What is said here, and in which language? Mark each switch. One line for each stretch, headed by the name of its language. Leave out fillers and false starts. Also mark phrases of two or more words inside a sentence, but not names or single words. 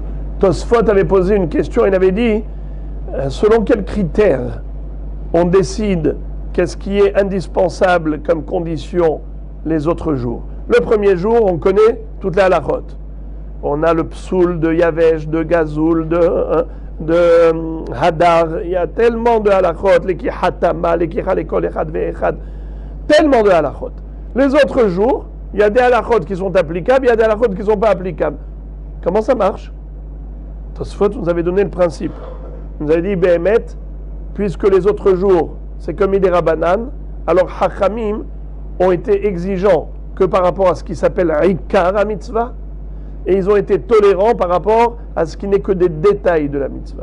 French: Tosfot avait posé une question, il avait dit selon quels critères on décide qu'est-ce qui est indispensable comme condition les autres jours. Le premier jour, on connaît toutes les halachot. On a le psoul de Yavesh, de Gazoul, de Hadar. Il y a tellement de halachot, les kihatama, les kichalekol,
Hebrew: אחד ואחד.
French: Tellement de halachot. Les autres jours, il y a des halachot qui sont applicables, il y a des halachot qui ne sont pas applicables. Comment ça marche? Tosfot nous avait donné le principe. Il nous avait dit, Behemet, puisque les autres jours, c'est comme
Hebrew: מדי רבנן,
French: alors Hachamim ont été exigeants que par rapport à ce qui s'appelle
Hebrew: עיקר מצוה,
French: et ils ont été tolérants par rapport à ce qui n'est que des détails de la mitzvah.